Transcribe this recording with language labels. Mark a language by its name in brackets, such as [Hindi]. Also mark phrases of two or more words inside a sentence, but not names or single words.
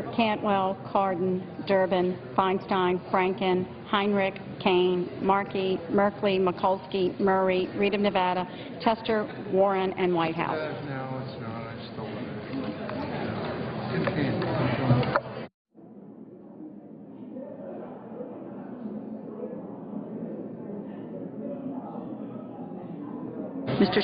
[English] Cantwell, Cardin, Durbin, Feinstein, Franken, Heinrich, Kane, Markey, Merkley, Mikulski, Murray, Reed of Nevada, Tester, Warren, and Whitehouse. No, it's not. I stole it. Mr.